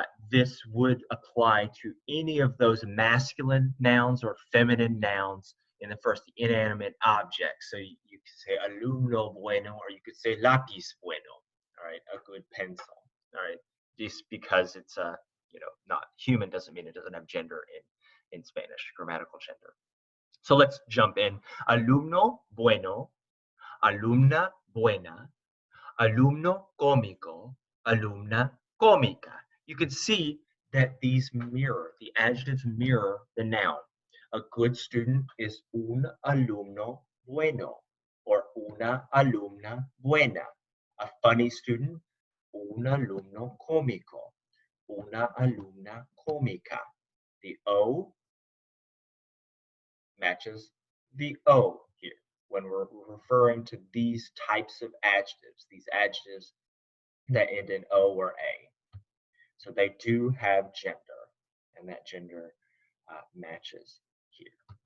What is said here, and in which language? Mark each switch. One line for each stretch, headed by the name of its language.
English: this would apply to any of those masculine nouns or feminine nouns in the first inanimate object. So you could say
Spanish: alumno bueno,
English: or you could say
Spanish: lápiz bueno,
English: all right, a good pencil, all right, just because it's not human doesn't mean it doesn't have gender in Spanish, grammatical gender. So let's jump in.
Spanish: Alumno bueno, alumna buena, alumno cómico, alumna cómica.
English: You can see that these mirror, the adjectives mirror the noun. A good student is
Spanish: un alumno bueno
English: or
Spanish: una alumna buena.
English: A funny student,
Spanish: un alumno cómico, una alumna cómica.
English: The O matches the O here when we're referring to these types of adjectives, these adjectives that end in O or A. So they do have gender, and that gender matches here.